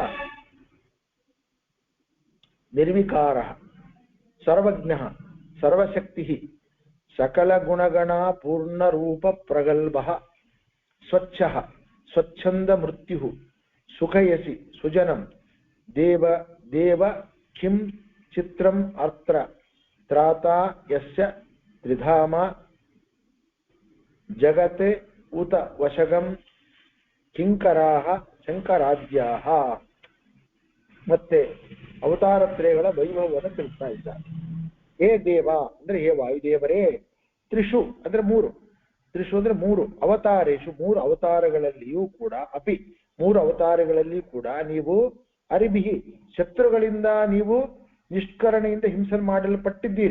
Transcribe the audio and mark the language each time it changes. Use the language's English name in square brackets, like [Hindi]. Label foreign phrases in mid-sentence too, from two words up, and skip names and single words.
[Sanskrit] निर्विकारः सर्वज्ञः सर्वशक्तिः सकलगुणगणा पूर्णरूपप्रगल्भः स्वच्छः स्वच्छन्दमृत्युः सुखयसि सुजनं देव किं चित्रम् अत्र त्राता यस्य त्रिधाम जगत् उत वशगं किंकराः ಶಂಕರಾದ್ಯಾಹ. [Kannada] ಮತ್ತೆ ಅವತಾರತ್ರಯಗಳ ವೈಭವವನ್ನು ತಿಳಿಸ್ತಾ ಇದ್ದಾರೆ. ಹೇ ದೇವ ಅಂದ್ರೆ ಹೇ ವಾಯುದೇವರೇ, ತ್ರಿಷು ಅಂದ್ರೆ ಮೂರು, ತ್ರಿಷು ಅಂದ್ರೆ ಮೂರು, ಅವತಾರೇಶು ಮೂರು ಅವತಾರಗಳಲ್ಲಿಯೂ ಕೂಡ, ಅಪಿ ಮೂರು ಅವತಾರಗಳಲ್ಲಿ ಕೂಡ ನೀವು ಅರಿಬಿಹಿ ಶತ್ರುಗಳಿಂದ ನೀವು ನಿಷ್ಕರಣೆಯಿಂದ ಹಿಂಸೆ ಮಾಡಲ್ಪಟ್ಟಿದ್ದೀರಿ.